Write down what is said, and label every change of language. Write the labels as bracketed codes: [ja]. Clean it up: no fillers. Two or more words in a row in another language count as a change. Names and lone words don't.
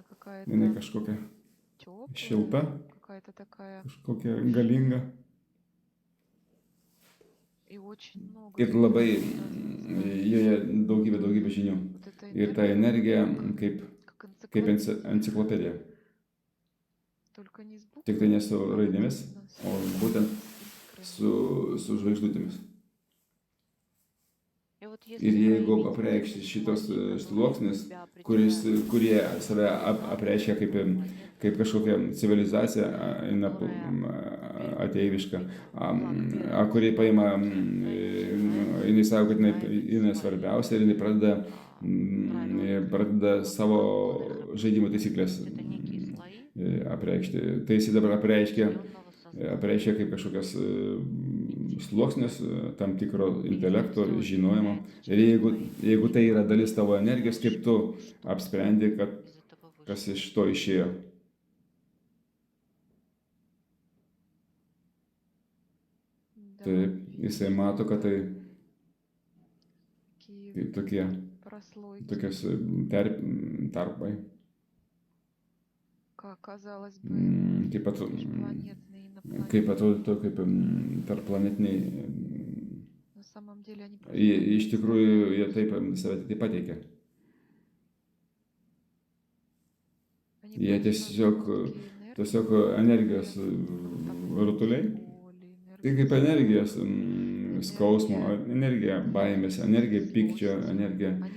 [lt] jinai [ru] какая-то [lt] kažkokia [ru] теплая, [lt] šilta, [ru] какая-то такая. [lt] kažkokia galinga [ru] И очень много. [lt] ir labai [ru] связано. [lt] joje daugybė žinių. [ru] Вот эта [lt] Ir ta energija kaip [ru] как [lt] enciklopedija. [ru] Только не с [lt] Tik tai ne su raidėmis, o būtent [ru] искрами. [lt] su žvaigždutėmis. [ru] И вот [lt] Ir [ru] если [lt] jeigu [ru] проявить [lt] apreikšti [ru] эти [lt] šitos [ru] слои, [lt] sluoksnis, [ru] которые себя [lt] kurie [ru] определяют, [lt] save apreiškia kaip kažkokia civilizacija ateiviška, kurie paima, jinai sako, kad jinai svarbiausia ir jinai pradeda savo žaidimo taisyklės [ru] это некие слои [lt] apreikšti. Tai jis dabar apreiškia [ru] определенного [lt] kaip kažkokias sluoksnis tam tikro intelekto, žinojimo. Ir jeigu tai yra dalis tavo energijos, kaip tu apsprendi, kad [ru] из этого [lt] kas [ru] вышло. [lt] iš to išėjo. [ru] Да, [lt] Taip, jisai mato, kad tai [ru] такие [lt] tokie, [ru] прослойки. [lt] tokios tarpai, [ru] Казалось бы, [lt] kaip [ru] межпланетные и инопланетные. [lt] atrodytų kaip tarpplanetiniai. [ru] На самом деле они [lt] Iš tikrųjų, jie taip save taip pateikia. [ru] они [lt] Jie tiesiog energijos rutuliai. Tai kaip energijos skausmo, energija baimės, energija pykčio, energija.